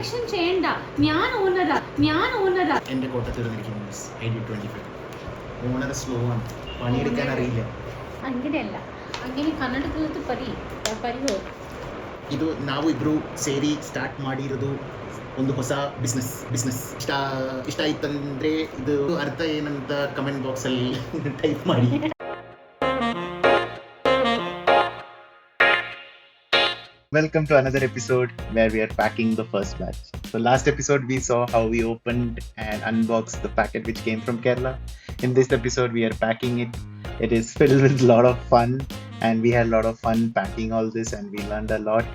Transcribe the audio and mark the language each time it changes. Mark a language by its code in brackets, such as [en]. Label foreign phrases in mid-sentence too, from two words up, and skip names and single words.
[ml] ഇൻസ്പെക്ഷൻ ചെയ്യണ്ട, ഞാൻ ഓണറാ. എന്റെ കോട്ട തീർന്നിരിക്കുന്നു. ID25 [en] owner slow [ml] ആണ്, പണിയെടുക്കാൻ അറിയില്ല. അങ്ങനെയല്ല, അങ്ങനെ [kn] ಕನ್ನಡದಲ್ಲಿ ಪರಿಯೋ ಇದು ನಾವು ಇಬ್ರು ಸೇರಿ ಸ್ಟಾರ್ಟ್ ಮಾಡಿರೋದು ಒಂದು ಹೊಸ ಬಿಸ್ನೆಸ್. ಇಷ್ಟ ಆಯ್ತಂದ್ರೆ ಇದು ಅರ್ಥ ಏನಂತ [en] comment box [kn] ಅಲ್ಲಿ ಟೈಪ್ ಮಾಡಿ. [en] Welcome to another episode where we are packing the first batch. So last episode we saw how we opened and unboxed the packet which came from Kerala. In this episode we are packing it. It is filled with a lot of fun and we had a lot of fun packing all this and we learned a lot.